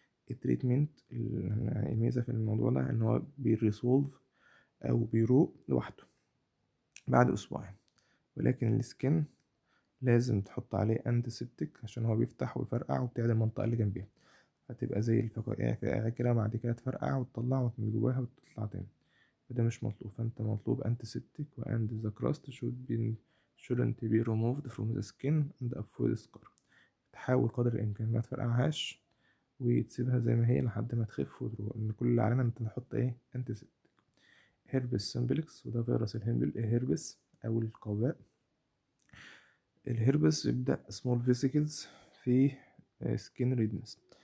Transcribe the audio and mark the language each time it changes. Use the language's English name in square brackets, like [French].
[Arabic] التريتمنت الميزة في الموضوع ده إن هو بيريسولف أو بيروق لوحده بعد أسبوعين، ولكن السكن لازم تحط عليه انتيسبتيك عشان هو بيفتح ويفرقع وبتعدي المنطقة اللي جنبيها، هتبقى زي الفقاقيع كده، بعد كده تفرقع وتطلع من جواها وتطلع تاني، فده مش مطلوب. فانت مطلوب [English] antiseptic and the crust shouldn't be removed from the skin and avoid scar. [Arabic] تحاول قدر الإمكان ما تفرقعهاش وتسيبها زي ما هي لحد ما تخف وتروح، إن كل اللي علينا إن انت تحط إيه antiseptic. هيربس سمبلكس، وده فيروس الهربس أو القوباء. الهربس بيبدأ [English] small vesicles [Arabic] في [English] skin redness.